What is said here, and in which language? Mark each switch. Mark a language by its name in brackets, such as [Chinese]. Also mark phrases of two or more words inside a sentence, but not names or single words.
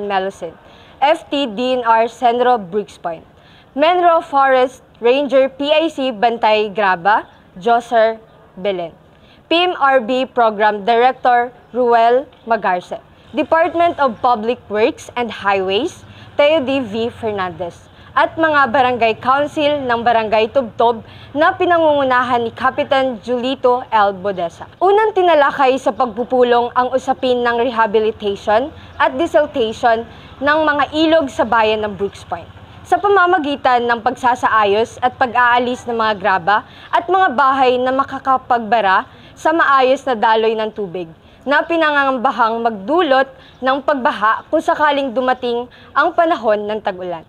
[Filipino] Melusin, FT DNR Senro Brooks Point, Menro Forest Ranger PIC Bantay Graba, Joser Belen, PMRB Program Director Ruel Magarce, Department of Public Works and Highways Teo D. V. Fernandez, at mga Barangay Council ng Barangay Tubtob na pinangungunahan ni Kapitan Julito L. Bodesa. Unang tinalakay sa pagpupulong ang usapin ng rehabilitation at desiltation ng mga ilog sa bayan ng Brooks Point sa pamamagitan ng pagsasaayos at pag-aalis ng mga graba at mga bahay na makakapagbara sa maayos na daloy ng tubig na pinangangambahang magdulot ng pagbaha kung sakaling dumating ang panahon ng tag-ulan.